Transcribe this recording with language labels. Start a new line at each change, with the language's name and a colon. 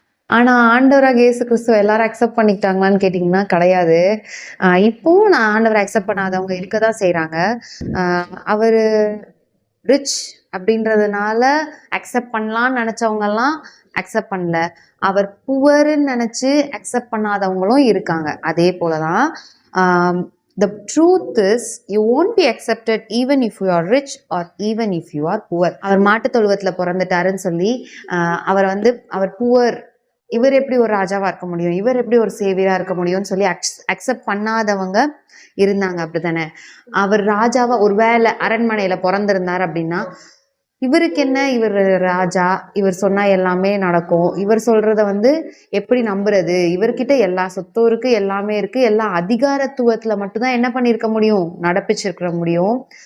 Tamil: ஆனால் ஆண்டவராக இயேசு கிறிஸ்துவ எல்லாரும் அக்செப்ட் பண்ணிக்கிட்டாங்களான்னு கேட்டிங்கன்னா கிடையாது. இப்போவும் நான் ஆண்டவரை அக்செப்ட் பண்ணாதவங்க இருக்க தான் செய்கிறாங்க. அவர் ரிச் அப்படின்றதுனால அக்செப்ட் பண்ணலான்னு நினச்சவங்கெல்லாம் அக்செப்ட் பண்ணல. அவர் புவர்ன்னு நினச்சி அக்செப்ட் பண்ணாதவங்களும் இருக்காங்க. அதே போல தான்
English: the truth is you won't be accepted even if you are rich or even if you are poor.
Tamil: அவர் மாட்டுத் தொழுவத்தில் பிறந்துட்டாருன்னு சொல்லி அவர் புவர், இவர் எப்படி ஒரு ராஜாவா இருக்க முடியும், இவர் எப்படி ஒரு சேவியரா இருக்க முடியும்னு சொல்லி அக்செப்ட் பண்ணாதவங்க இருந்தாங்க, அப்படித்தானே? அவர் ராஜாவா ஒருவேளை அரண்மனையில பிறந்திருந்தார் அப்படின்னா, இவருக்கு என்ன, இவர் ராஜா, இவர் சொன்னா எல்லாமே நடக்கும், இவர் சொல்றத எப்படி நம்புறது, இவர்கிட்ட எல்லா சொத்தும் இருக்கு, எல்லாமே இருக்கு, எல்லா அதிகாரத்துவத்துல மட்டும்தான் என்ன பண்ணிருக்க முடியும், நடப்பிச்சிருக்க முடியும்.